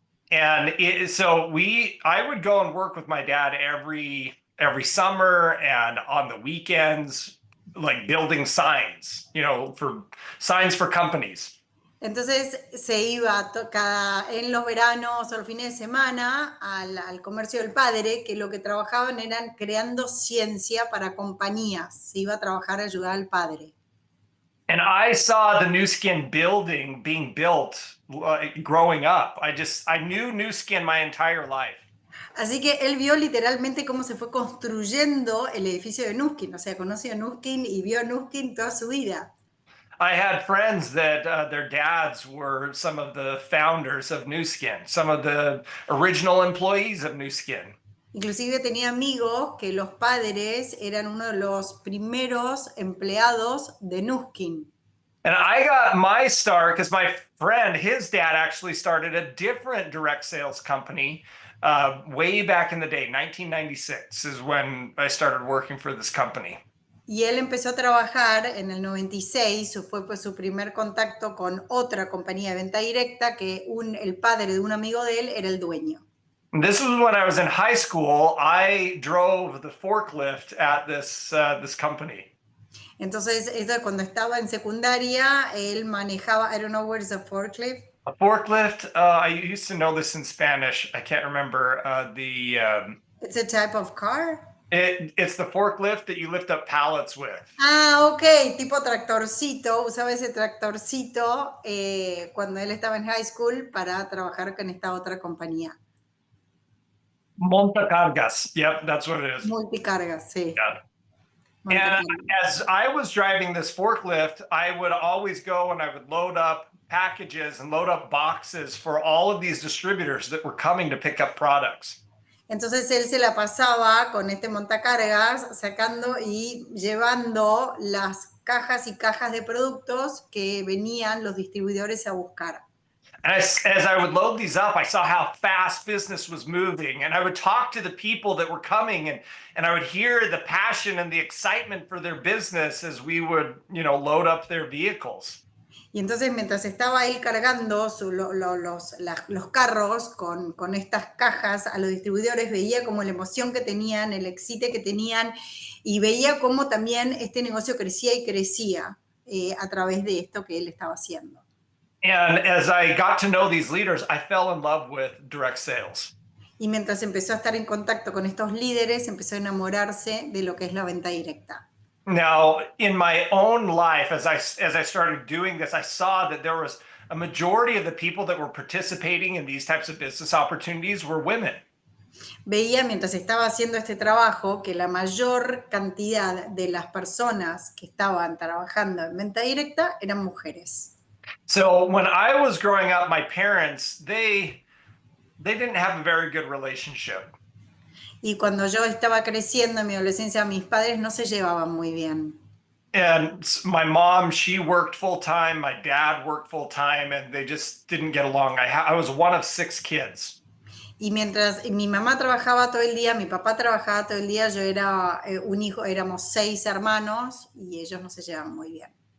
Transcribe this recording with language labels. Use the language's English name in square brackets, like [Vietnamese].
[English] And I would go and work with my dad every summer and on the weekends, like building signs, for signs for companies. [Spanish] Entonces se iba en los veranos o los fines de semana al comercio del padre, que lo que trabajaban eran creando ciencia para compañías. Se iba a trabajar a ayudar al padre. [English] And I saw the New Skin building being built growing up. I knew New Skin my entire life. [Spanish] Así que él vio literalmente cómo se fue construyendo el edificio de Nuskin. O sea, conoció a Nuskin y vio a Nuskin toda su vida. [English] I had friends that their dads were some of the founders of New Skin, some of the original employees of New Skin. [Spanish] Inclusive tenía amigos que los padres eran uno de los primeros empleados de Nuskin. [English] And I got my start because my friend, his dad actually started a different direct sales company way back in the day. 1996 is when I started working for this company. [Spanish] Y él empezó a trabajar en el 96, fue pues su primer contacto con otra compañía de venta directa que el padre de un amigo de él era el dueño. [English] And this was when I was in high school. I drove the forklift at this company. [Spanish] Entonces, eso cuando estaba en secundaria, él manejaba, [English] I don't know where is a forklift. A forklift, I used to know this in Spanish. I can't remember It's a type of car. It's the forklift that you lift up pallets with. [Spanish] Ah, ok, tipo tractorcito. Usaba ese tractorcito cuando él estaba en high school para trabajar con esta otra compañía. [English] Montacargas. Yep, that's what it is. [Spanish] Multicargas, sí. [English] Yeah. And as I was driving this forklift, I would always go and I would load up packages and load up boxes for all of these distributors that were coming to pick up products. [Spanish] Entonces él se la pasaba con este montacargas sacando y llevando las cajas y cajas de productos que venían los distribuidores a buscar. [English] And as I would load these up, I saw how fast business was moving. And I would talk to the people that were coming and I would hear the passion and the excitement for their business as we would, load up their vehicles. [Spanish] Y entonces mientras estaba él cargando los carros con estas cajas a los distribuidores, veía como la emoción que tenían, el éxito que tenían y veía cómo también este negocio crecía y crecía a través de esto que él estaba haciendo. [English] And as I got to know these leaders, I fell in love with direct sales. [Spanish] Y mientras empezó a estar en contacto con estos líderes, empezó a enamorarse de lo que es la venta directa. [English] Now, in my own life, as I started doing this, I saw that there was a majority of the people that were participating in these types of business opportunities were women. [Spanish] Veía mientras estaba haciendo este trabajo que la mayor cantidad de las personas que estaban trabajando en venta directa eran mujeres. [English] So when I was growing up, my parents, they didn't have a very good relationship. [Spanish] Y cuando yo estaba creciendo en mi adolescencia, mis padres no se llevaban muy bien. [English] And my mom, she worked full time. My dad worked full time, and they just didn't get along. I was one of 6 kids. [Spanish] Y mientras mi mamá trabajaba todo el día, mi papá trabajaba todo el día, yo era un hijo, éramos 6 hermanos y ellos no se llevaban muy bien.